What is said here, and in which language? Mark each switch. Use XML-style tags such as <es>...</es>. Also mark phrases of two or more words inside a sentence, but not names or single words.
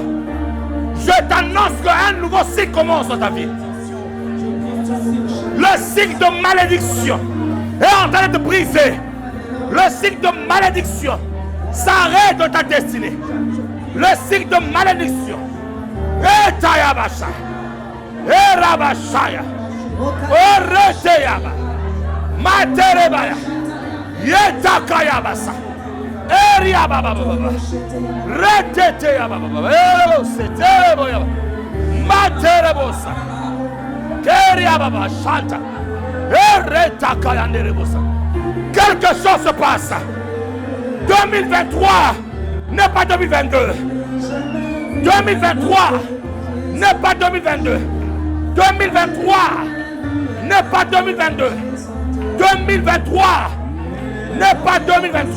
<fr>Je t'annonce qu'un nouveau cycle commence dans ta vie. Le cycle de malédiction est en train de te briser. Le cycle de malédiction s'arrête de ta destinée. Le cycle de malédiction. Et Tayabasha. Et Rabashaya. Et Reteyaba. Materebaya. Yetakayabasa. Et Riababa. Reteteyaba. Erosetereboyaba. Materebosa. Keriababa. Shanta. Et Retakayanderebosa. Quelque chose se passe. 2023 n'est pas 2022. 2023 n'est pas 2022. 2023 n'est pas 2022. 2023 n'est pas 2023.</fr>